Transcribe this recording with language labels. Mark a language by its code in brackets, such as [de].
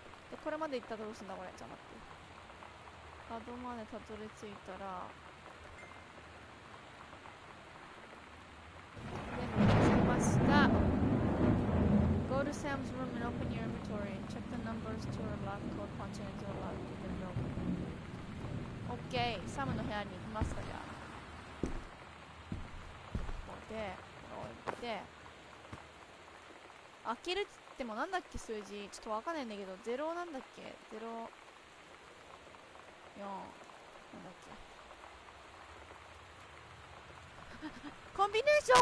[ja] で、これまで行ったらどうすんだこれ。ちょっと待って。角までたどり着いたら、全部見つけました。 [en] Go to Sam's room and open your inventory. Check the numbers to her lock code, punch it into a lock, and then open. OK。 [ja] サムの部屋に行きますか、じゃあ。ここで、置いて。開けるっつってもなんだっけ数字。ちょっとわかんないんだけど、0なんだっけ ?0、4、なんだっけコンビネーション。